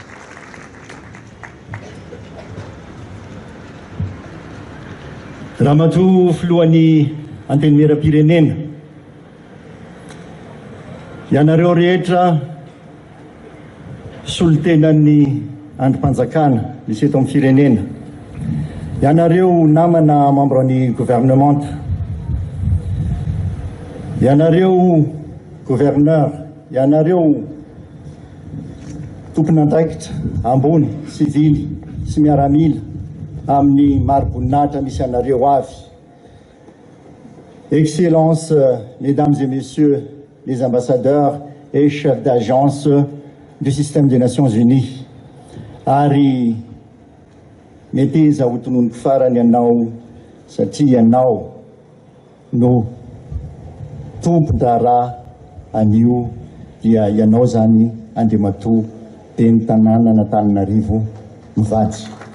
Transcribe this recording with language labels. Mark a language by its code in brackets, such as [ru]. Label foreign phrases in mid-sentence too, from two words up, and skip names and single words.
[mg] Ramatoa filohan'ny antenimieram-pirenena, ianareo rehetra solotenan'ny androm-panjakana misy eto amin'ny firenena, ianareo namana membre-ny gouvernemanta, ianareo gouverneur, ianareo tompon'andraikitra ambony sivily sy miaramila amin'ny maroboninahitra misy anareo avy. [fr] Excellences, mesdames et messieurs les ambassadeurs et chefs d'agence du système des Nations Unies, [mg] ary meteza ho tononoko farany ianao satria ianao no tompo-draharaha anio dia ianao zany Andriamatoa teny tanàna Antananarivo mivady.